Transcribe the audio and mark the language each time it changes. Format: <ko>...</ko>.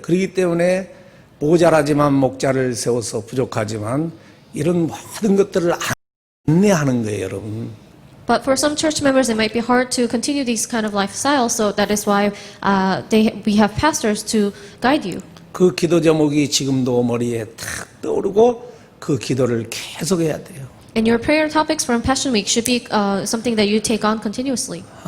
<ko>그렇기 때문에 모자라지만 목자를 세워서 부족하지만 이런 모든 것들을 안내하는 거예요, 여러분.</ko> <en>But for some church members, it might be hard to continue these kind of lifestyles. So that is why we have pastors to guide you.</en> <ko>그 기도 제목이 지금도 머리에 탁 떠오르고 그 기도를 계속해야 돼요.</ko> <en>And your prayer topics from Passion Week should be something that you take on continuously.</en>